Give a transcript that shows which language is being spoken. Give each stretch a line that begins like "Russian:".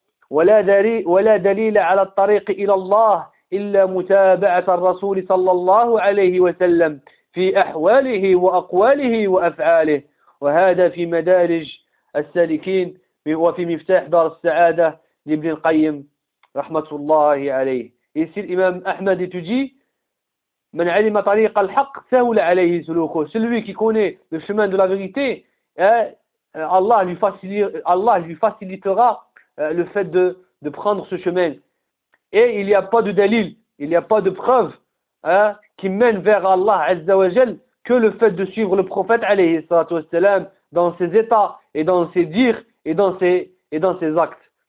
Arabic: wala dalila ala al-tariq illa Allah, illa mutaba'at al-rasul sallallahu alayhi wa sallam, fi ahwalihi wa aqwalihi wa af'alihi, wa hada fi madarij السالكين وفي مفتاح دار السعادة لابن القيم رحمة الله عليه. يسير الإمام أحمد تجي: من علم طريق الحق سهل عليه سلوكه.
French: celui qui connaît le chemin de la vérité, Allah lui facilitera le fait de prendre ce chemin. Et il n'y a pas de dalil, il n'y a pas de preuve qui mène vers Allah عز وجل que le fait de suivre le prophète
Arabic: عليه الصلاة والسلام
French: dans ses états et dans ses dires et dans ses actes.